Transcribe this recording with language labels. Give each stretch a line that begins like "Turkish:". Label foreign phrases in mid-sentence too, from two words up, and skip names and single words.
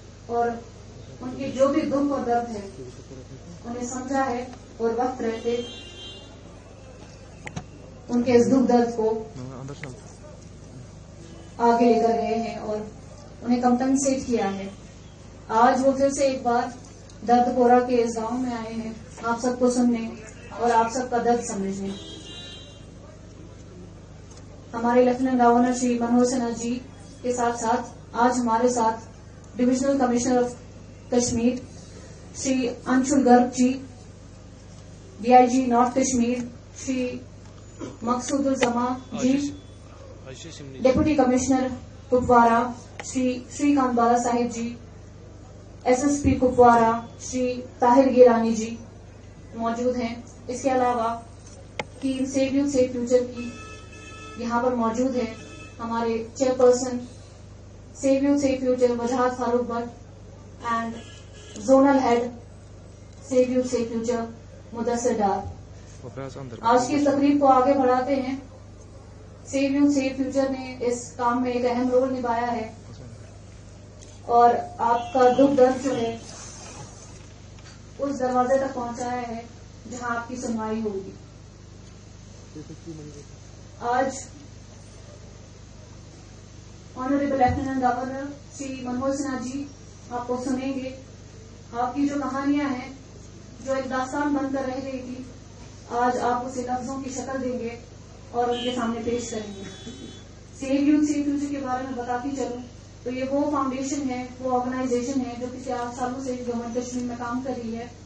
Urdu: اور ان کے جو بھی دکھ اور درد ہے انہیں سمجھا ہے اور وقت رہتے ان کے اس دکھ درد کو آگے لے کر گئے ہیں اور انہیں کمپنسیٹ کیا ہے. آج وہ پھر سے ایک بار درد پورا کے اس گاؤں میں آئے ہیں آپ سب کو سننے اور آپ سب کا درد سمجھنے. ہمارے
English: Lieutenant Governor
Urdu: شری منوہر سنہا جی کے ساتھ ساتھ آج ہمارے ساتھ
English: Divisional Commissioner of Kashmir
Urdu: شری انشول گرگ جی,
English: DIG North Kashmir
Urdu: شری مقصود الزما جی,
English: Deputy Commissioner
Urdu: کپوارہ شری کانت بالا صاحب جی, ایس ایس پی کپوارہ شری طاہر گیلانی جی موجود ہیں. اس کے علاوہ ٹیم سیو یوتھ سیو فیوچر کی یہاں پر موجود ہے ہمارے چیئر پرسن سیو یوتھ سیو فیوچر وجاہت فاروق بٹ اینڈ
English: Zonal Head
Urdu: سیو یوتھ سیو فیوچر مدثر ڈار. آج کی اس تقریب کو آگے بڑھاتے ہیں. سیو یوتھ سیو فیوچر نے اس کام میں ایک اہم رول نبھایا ہے اور آپ کا دکھ درد جو ہے اس دروازے تک پہنچایا ہے جہاں آپ کی سنوائی ہوگی. آج
English: Honourable Lieutenant Governor
Urdu: شری منوہر سنہا جی آپ کو سنیں گے. آپ کی جو کہانیاں ہیں جو ایک داستان بن کر رہ گئی تھی آج آپ اسے لفظوں کی شکل دیں گے اور ان کے سامنے پیش کریں گے. سیو یوتھ سیو فیوچر کے بارے میں بتاتی چلوں تو یہ وہ فاؤنڈیشن ہے, وہ آرگنائزیشن ہے جو پچھلے 8 سالوں سے گورنمنٹ کشمیر میں کام کر رہی ہے.